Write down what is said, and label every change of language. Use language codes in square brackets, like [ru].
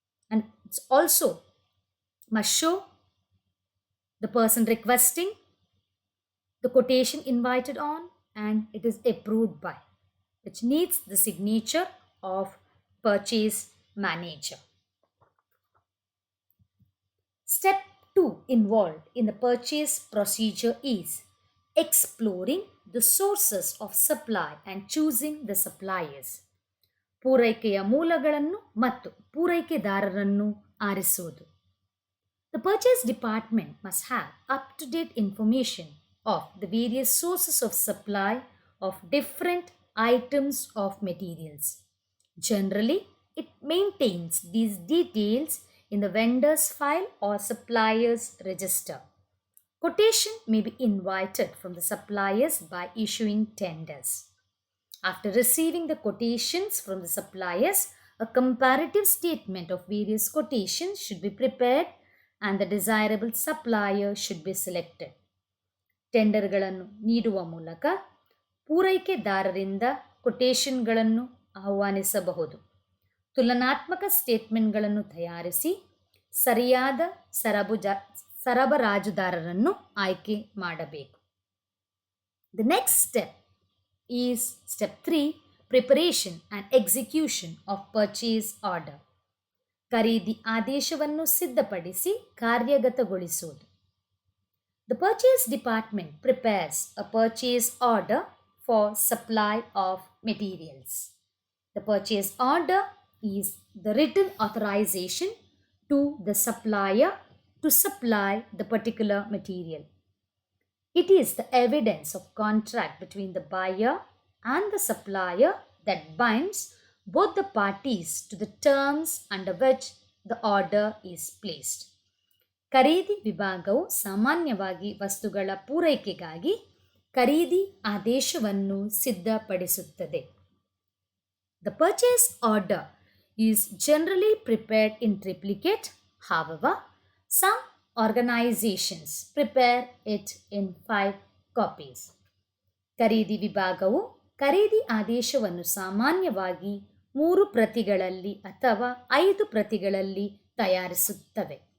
[en] And it's also must show the person requesting, the quotation invited on, and it is approved by, which needs the signature of purchase manager. Step 2 involved in the purchase procedure is exploring the sources of supply and choosing the suppliers. [kn] ಪೂರೈಕೆಯ ಮೂಲಗಳನ್ನು ಮತ್ತು ಪೂರೈಕೆದಾರರನ್ನು ಆರಿಸುವುದು. [en] The purchase department must have up-to-date information of the various sources of supply of different items of materials. Generally, it maintains these details in the vendor's file or supplier's register. Quotation may be invited from the suppliers by issuing tenders. After receiving the quotations from the suppliers, a comparative statement of various quotations should be prepared and the desirable supplier should be selected. [kn] ಟೆಂಡರ್ಗಳನ್ನು ನೀಡುವ ಮೂಲಕ ಪೂರೈಕೆದಾರರಿಂದ ಕೊಟೇಶನ್ಗಳನ್ನು ಆಹ್ವಾನಿಸಬಹುದು. ತುಲನಾತ್ಮಕ ಸ್ಟೇಟ್ಮೆಂಟ್ಗಳನ್ನು ತಯಾರಿಸಿ ಸರಿಯಾದ ಸರಬರಾಜುದಾರರನ್ನು ಆಯ್ಕೆ ಮಾಡಬೇಕು. [en] The next step is step 3, preparation and execution of purchase order. [kn] ಖರೀದಿ ಆದೇಶವನ್ನು ಸಿದ್ಧಪಡಿಸಿ ಕಾರ್ಯಗತಗೊಳಿಸುವುದು. [en] The purchase department prepares a purchase order for supply of materials. The purchase order is the written authorization to the supplier to supply the particular material. It is the evidence of contract between the buyer and the supplier that binds both the parties to the terms under which the order is placed. [kn] ಖರೀದಿ ವಿಭಾಗವು ಸಾಮಾನ್ಯವಾಗಿ ವಸ್ತುಗಳ ಪೂರೈಕೆಗಾಗಿ ಖರೀದಿ ಆದೇಶವನ್ನು ಸಿದ್ಧಪಡಿಸುತ್ತದೆ. [en] The purchase order is generally prepared in triplicate. However, some organizations prepare it in 5 copies. [kn] ಖರೀದಿ ವಿಭಾಗವು ಖರೀದಿ ಆದೇಶವನ್ನು ಸಾಮಾನ್ಯವಾಗಿ 3 ಪ್ರತಿಗಳಲ್ಲಿ ಅಥವಾ 5 ಪ್ರತಿಗಳಲ್ಲಿ ತಯಾರಿಸುತ್ತವೆ.